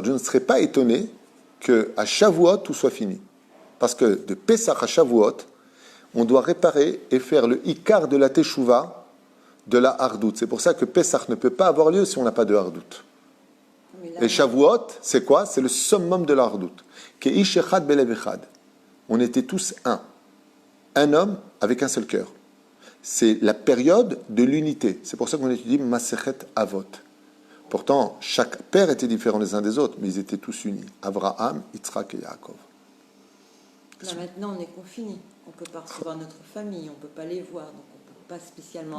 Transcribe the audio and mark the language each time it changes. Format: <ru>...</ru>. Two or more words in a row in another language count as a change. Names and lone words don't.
<fr>Je ne serais pas étonné qu'à Shavuot, tout soit fini. Parce que de Pessah à Shavuot, on doit réparer et faire le Ikar de la Teshuvah, de la Hardout. C'est pour ça que Pessah ne peut pas avoir lieu si on n'a pas de Hardout. Et Shavuot, c'est quoi? C'est le summum de la Hardout.</fr> <he>כאיש אחד בלב אחד.</he> <fr>On était tous un. Un homme avec un seul cœur. C'est la période de l'unité. C'est pour ça qu'on étudie Masechet Avot. Pourtant, chaque père était différent les uns des autres, mais ils étaient tous unis. Abraham, Yitzhak et Yaakov. Là, maintenant, on est confinés. On ne peut pas recevoir notre famille, on ne peut pas les voir, donc on ne peut pas spécialement...</fr>